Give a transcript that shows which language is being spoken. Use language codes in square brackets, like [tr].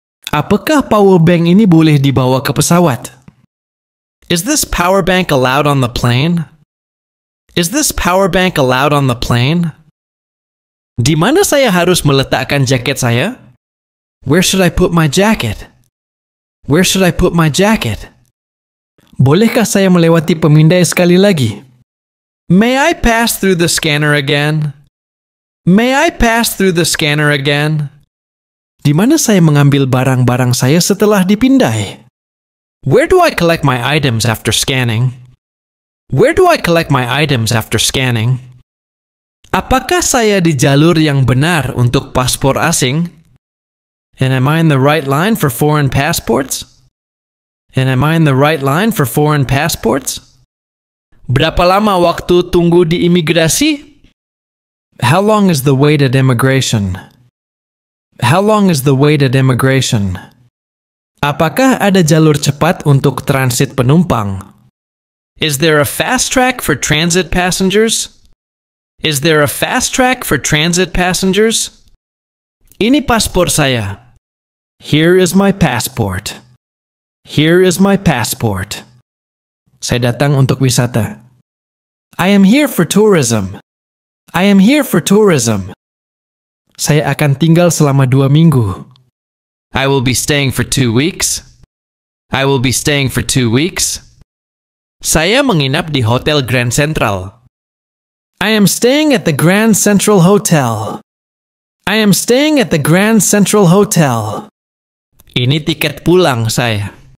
[id] Apakah power bank ini boleh dibawa ke pesawat? [en] Is this power bank allowed on the plane? Is this power bank allowed on the plane? [id] Di mana saya harus meletakkan jaket saya? [en] Where should I put my jacket? Where should I put my jacket? [id] Bolehkah saya melewati pemindai sekali lagi? [en] May I pass through the scanner again? May I pass through the scanner again? [id] Di mana saya mengambil barang-barang saya setelah dipindai? [en] Where do I collect my items after scanning? Where do I collect my items after scanning? [id] Apakah saya di jalur yang benar untuk paspor asing? [en] And am I in the right line for foreign passports? And am I in the right line for foreign passports? [id] Berapa lama waktu tunggu di imigrasi? [en] How long is the wait at immigration? How long is the wait at immigration? [id] Apakah ada jalur cepat untuk transit penumpang? [en] Is there a fast track for transit passengers? Is there a fast track for transit passengers? [id] Ini paspor saya. [en] Here is my passport. Here is my passport. [id] Saya datang untuk wisata. [en] I am here for tourism. I am here for tourism. [id] Saya akan tinggal selama 2 minggu. [en] I will be staying for 2 weeks. I will be staying for 2 weeks. [id] Saya menginap di Hotel Grand Central. [en] I am staying at the Grand Central Hotel. I am staying at the Grand Central Hotel. [id] Ini tiket pulang saya.